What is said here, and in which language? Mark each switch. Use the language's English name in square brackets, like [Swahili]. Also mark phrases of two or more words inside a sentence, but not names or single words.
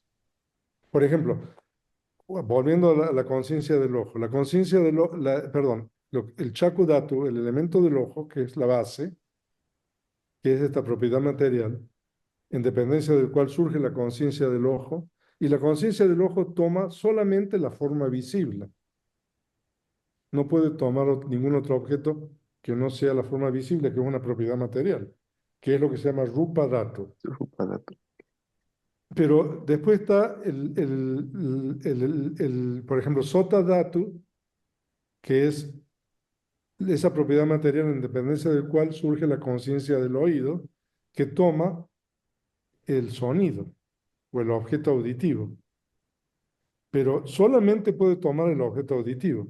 [Spanish] Por ejemplo, volviendo a la conciencia del ojo, la conciencia del ojo, perdón, el chakudatu, el elemento del ojo, que es la base, que es esta propiedad material, en dependencia del cual surge la conciencia del ojo, y la conciencia del ojo toma solamente la forma visible. no puede tomar ningún otro objeto que no sea la forma visible, que es una propiedad material, que es lo que se llama [Pali] rupa dhatu. [Spanish] Rupadato. Pero después está por ejemplo, [Pali] sota dhatu, [Spanish] que es esa propiedad material en dependencia del cual surge la conciencia del oído, que toma el sonido o el objeto auditivo, pero solamente puede tomar el objeto auditivo.